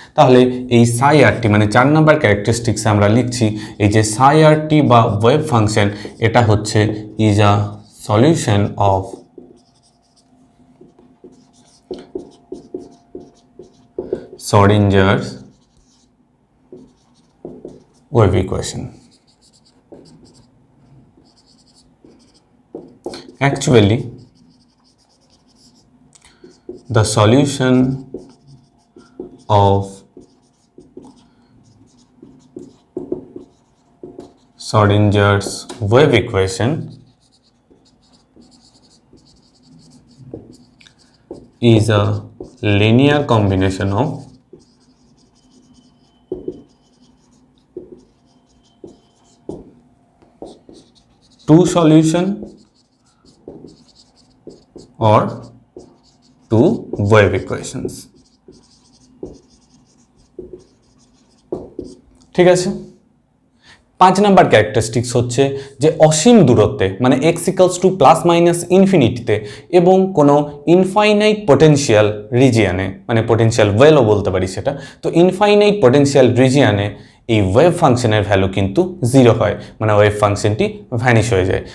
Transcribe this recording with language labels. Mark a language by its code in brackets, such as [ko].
[bn] তাহলে এই সাই আরটি মানে 4 নম্বর ক্যারেক্টারিস্টিক্সে আমরা লিখছি এই যে সাই আরটি বা ওয়েভ ফাংশন, এটা হচ্ছে [en] Is a solution of Schrodinger's wave equation. Actually, the solution of Schrodinger's wave equation is a linear combination of two solution or two wave equations। [bn] ঠিক আছে, 5 নম্বর ক্যারেক্টারিস্টিক্স হচ্ছে যে অসীম দূরত্বে মানে x equals to plus minus ইনফিনিটিতে এবং কোনো infinite potential রিজিয়ানে, মানে potential ওয়েলও বলতে পারি সেটা, তো ইনফাইনাইট পটেনশিয়াল রিজিয়ানে এই ওয়েভ ফাংশনের ভ্যালু কিন্তু 0 হয়, মানে ওয়েভ ফাংশনটি ভ্যানিশ হয়ে যায়।